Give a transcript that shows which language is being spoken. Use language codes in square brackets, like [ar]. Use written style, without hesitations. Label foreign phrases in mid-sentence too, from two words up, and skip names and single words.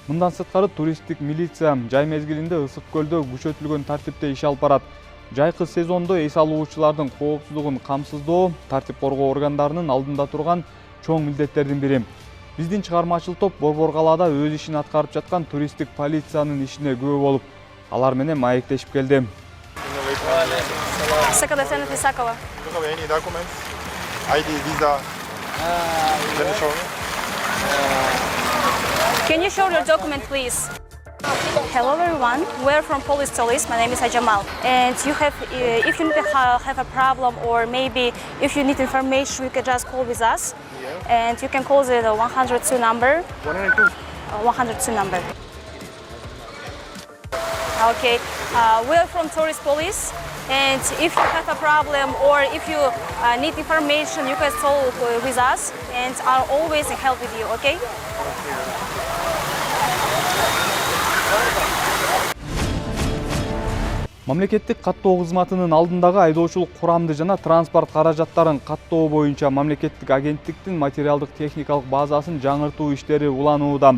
[ky] Мындан сырткары туристтик милиция жай мезгилинде Ысык көлдө күчөтүлгөн тартипте иш алып барат. Жайкы сезондо эс алуучулардын коопсуздугун камсыздоо тартип коргоо органдарынын алдында турган чоң милдеттердин бири. Биздин чыгармачыл топ Борбор калаада өз ишин аткарып жаткан туристтик полициянын ишине күбө болуп, алар менен маектешип келди. [en] Second Lieutenant Isakova. Any documents? ID, visa? Can you show me? Can you show your document, please? Hello everyone, we're from Police Police. My name is Ajamal. And you have, if you need to have a problem or maybe if you need information, you can just call with us. And you can call the 102 number. 102. 102 number. Okay, we're from Tourist Police. And if you have a problem or if you need information, you can talk with us and I'll always help with you, okay? [ky] Мамлекеттик каттоо кызматынын алдындагы айдоочулук курамды жана транспорт каражаттарын каттоо боюнча мамлекеттик агенттиктин материалдык техникалык базасын жаңыртуу иштери уланууда.